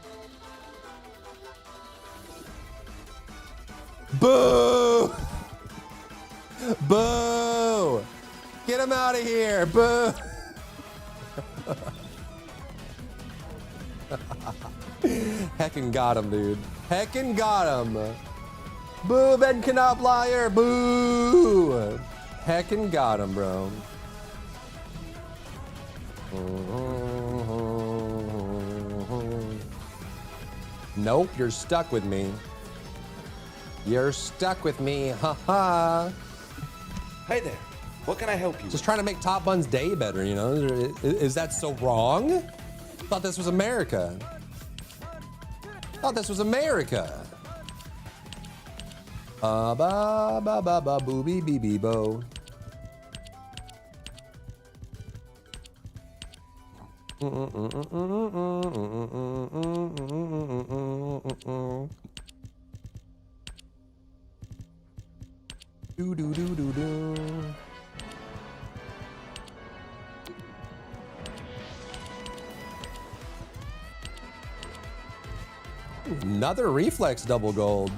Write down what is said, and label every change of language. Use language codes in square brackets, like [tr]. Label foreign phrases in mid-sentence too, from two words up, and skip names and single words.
[en] Boo! Boo! Get him out of here! Boo! Heckin' got him, dude. Heckin' got him. Boo, Ben Knoblauer! Boo! Heckin' got him, bro. Nope, you're stuck with me. You're stuck with me, haha. Hey there, what can I help you Just trying to make Top Bun's day better, you know? Is that so wrong? Thought this was America. Thought this was America. Ba ba ba ba booby bee bee bo. Do do do do do. Another reflex double gold.